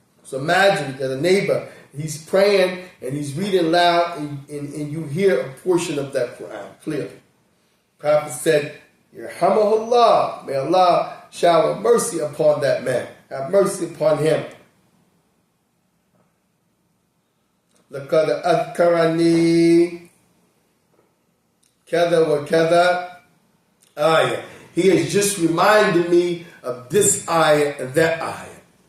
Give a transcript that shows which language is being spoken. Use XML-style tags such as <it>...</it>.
<en>So imagine that a neighbor, he's praying and he's reading loud, and you hear a portion of that Quran clearly. The Prophet said, Yarhamahullah, may Allah shower mercy upon that man. Have mercy upon him.</en> <ar>لَقَدْ أَذْكَرَنِي كَذَا وَكَذَا ayah.</ar> <en>He has just reminded me of this ayah and that ayah.</en>